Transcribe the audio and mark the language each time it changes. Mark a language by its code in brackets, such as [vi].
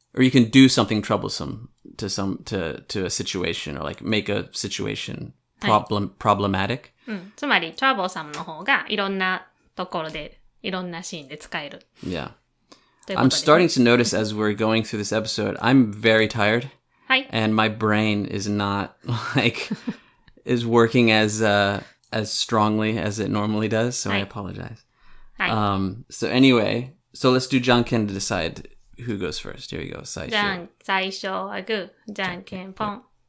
[en] Or you can do something troublesome to a situation or like make a situation problematic. [ja] つまり troublesome の方がいろんなところでいろんなシーンで使える。 [en] Yeah. I'm starting to notice as we're going through this episode, I'm very tired. [ja] はい。 [en] And my brain is not like is working as strongly as it normally does, so I apologize. [ja] はい。 [en] So anyway, so let's do Janken to decide who goes first. Here we go. [ja] 最初はグー、じゃんけんぽん。